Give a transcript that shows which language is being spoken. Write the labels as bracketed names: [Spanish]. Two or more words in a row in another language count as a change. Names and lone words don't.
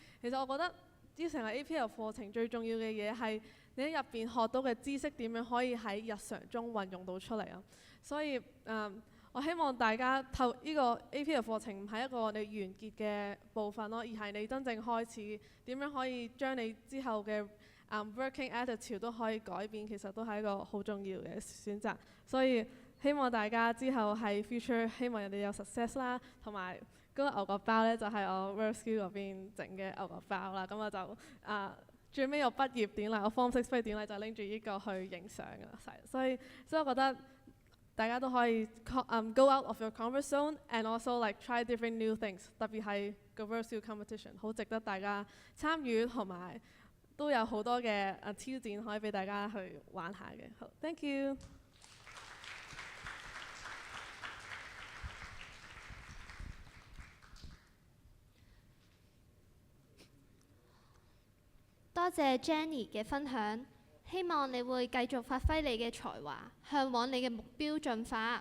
[Cantonese] 其實我覺得呢成個 APL 課程最重要嘅嘢係你喺入邊學到嘅知識點樣可以喺日常中運用到出嚟啊。所以我希望大家透呢個 APL 課程唔係一個你完結嘅部分咯，而係你真正開始點樣可以將你之後嘅 [English] working attitude [Cantonese] 都可以改變，其實都係一個好重要嘅選擇。所以希望大家之後喺 future 希望人哋有 success 啦，同埋嗰個牛角包呢，就係我 World Skill 嗰邊整嘅牛角包啦。咁我就最尾我畢業典禮，我 Form 6畢業典禮就拎住呢個去影相㗎。所以我覺得大家都可以 [English] go out of your comfort zone and also like try different new things。 [Cantonese] 特別係個 World Skill competition 好值得大家參與，同埋都有好多嘅挑戰可以俾大家去玩下嘅。好 ， [English] thank you。 [Cantonese] 多謝 Jenny 嘅分享，希望你會繼續發揮你嘅才華，向往你嘅目標進發。